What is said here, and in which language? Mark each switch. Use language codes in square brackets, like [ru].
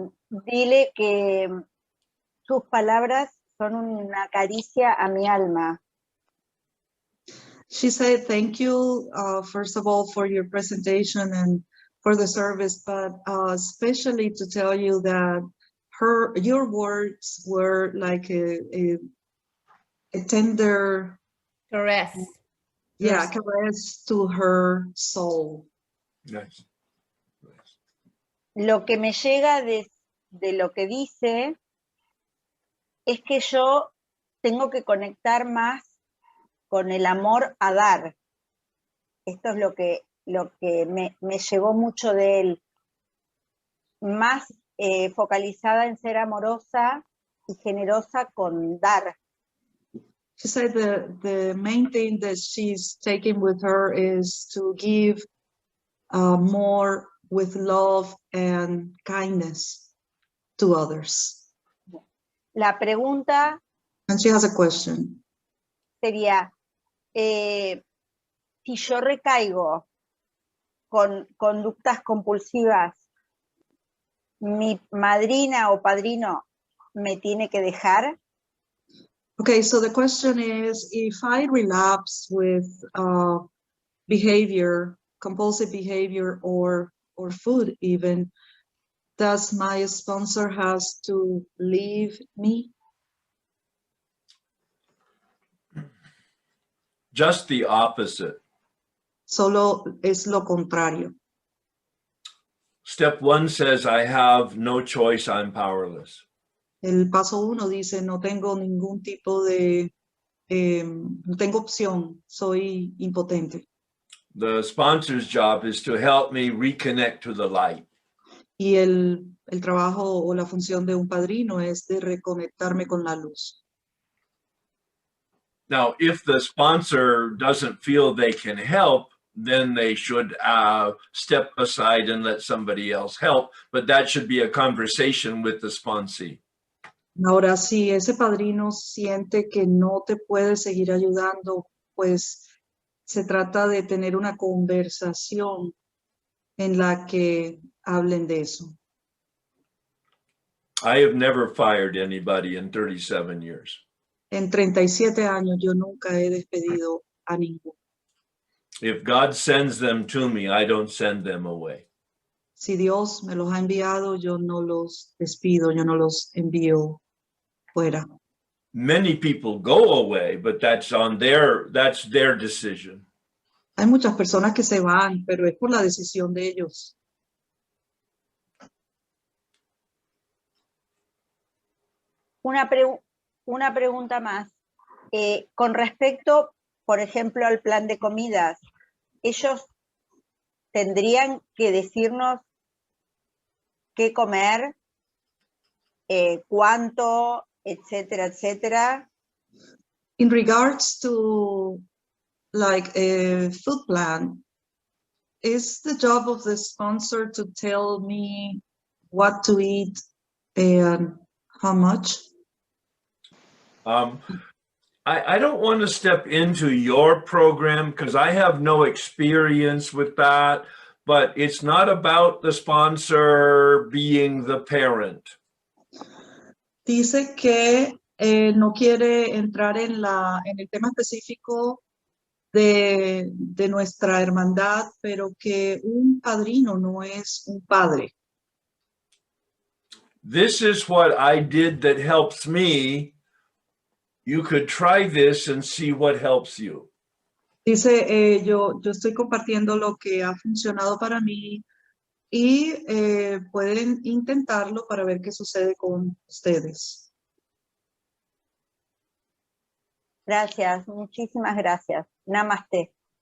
[es] Dile que tus palabras son una caricia a mi alma. [en] She said, thank you, first of all, for your presentation and for the service, but especially to tell you that your words were like a tender Caress. Yeah, caress to her soul. Nice. [es] Lo que me llega de lo que dice es que yo tengo que conectar más con el amor a dar. Esto es lo que me llegó mucho de él. Más focalizada en ser amorosa y generosa con dar. [en] She said the main thing that she's taking with her is to give more with love and kindness to others. [es] La pregunta [en] And she has a question. [es] sería, si yo recaigo con conductas compulsivas, ¿mi madrina o padrino me tiene que dejar? [en] Okay, so the question is, if I relapse with behavior, compulsive behavior or food even, does my sponsor has to leave me? Just the opposite. [es] Solo es lo contrario. [en] Step 1 says, I have no choice, I'm powerless. [es] El paso 1 dice, no tengo ningún tipo de, no tengo opción, soy impotente. [en] The sponsor's job is to help me reconnect to the light. [es] Y el trabajo o la función de un padrino es de reconectarme con la luz. [en] Now, if the sponsor doesn't feel they can help, then they should step aside and let somebody else help. But that should be a conversation with the sponsee. [es] Ahora, si ese padrino siente que no te puede seguir ayudando, pues se trata de tener una conversación en la que hablen de eso. [en] I have never fired anybody in 37 years. [es] En 37 años yo nunca he despedido a ninguno. [en] If God sends them to me, I don't send them away. [es] Si Dios me los ha enviado, yo no los despido, yo no los envío fuera. [en] Many people go away, but that's their decision. [es] Hay muchas personas que se van, pero es por la decisión de ellos. Una pregunta más. Con respecto, por ejemplo, al plan de comidas, ellos tendrían que decirnos qué comer, cuánto, etcétera, etcétera. [en] In regards to like a food plan, is the job of the sponsor to tell me what to eat and how much? I don't want to step into your program because I have no experience with that, but it's not about the sponsor being the parent. [es] Dice que no quiere entrar en el tema específico de nuestra hermandad, pero que un padrino no es un padre. [en] This is what I did that helps me. You could try this and see what helps you. [es] Dice, yo estoy compartiendo lo que ha funcionado para mí y pueden intentarlo para ver qué sucede con ustedes. Gracias, muchísimas gracias. [en] Namaste.